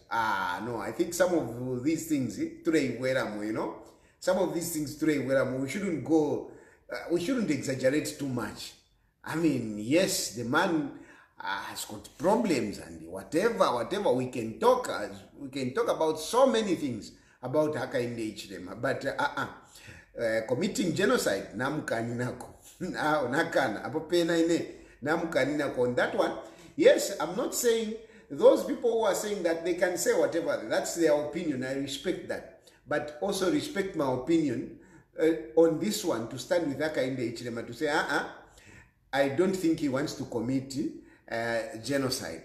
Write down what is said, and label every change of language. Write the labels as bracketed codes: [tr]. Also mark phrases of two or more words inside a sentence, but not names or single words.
[en] No, I think some of these things, some of these things, we shouldn't go, we shouldn't exaggerate too much. I mean, yes, the man has got problems and whatever we can talk about so many things about Haka in the Ichilema, but committing genocide, [bem] namkaninako. Nakana, apopena ine, namkaninako. [en] On that one, yes, I'm not saying those people who are saying that they can say whatever, that's their opinion, I respect that. But also respect my opinion on this one, to stand with Haka in the Ichilema, to say, I don't think he wants to commit genocide.